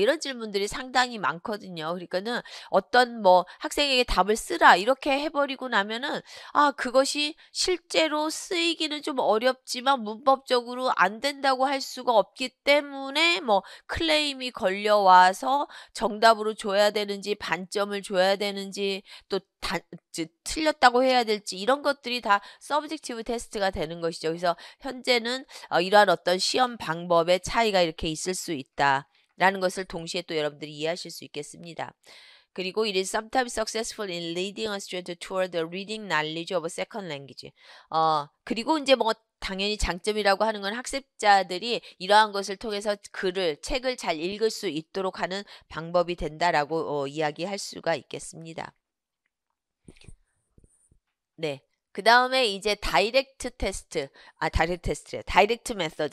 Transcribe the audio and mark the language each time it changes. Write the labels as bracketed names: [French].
[Korean] 이런 질문들이 상당히 많거든요. 그러니까는 어떤 뭐 학생에게 답을 쓰라 이렇게 해버리고 나면은 그것이 실제로 쓰이기는 좀 어렵지만 문법적으로 안 된다고 할 수가 없기 때문에 뭐 클레임이 걸려와서 정답으로 줘야 되는지 반점을 줘야 되는지 또 틀렸다고 해야 될지 이런 것들이 다 서브젝티브 테스트가 되는 것이죠. 그래서 현재는 이러한 어떤 시험 방법의 차이가 이렇게 있을 수 있다라는 것을 동시에 또 여러분들이 이해하실 수 있겠습니다. 그리고 [English] it is sometimes successful in leading a student toward the reading knowledge of a second language. [Korean] 그리고 이제 뭐 당연히 장점이라고 하는 건 학습자들이 이러한 것을 통해서 책을 잘 읽을 수 있도록 하는 방법이 된다라고 이야기할 수가 있겠습니다. 네. 그 다음에 이제 다이렉트 메서드.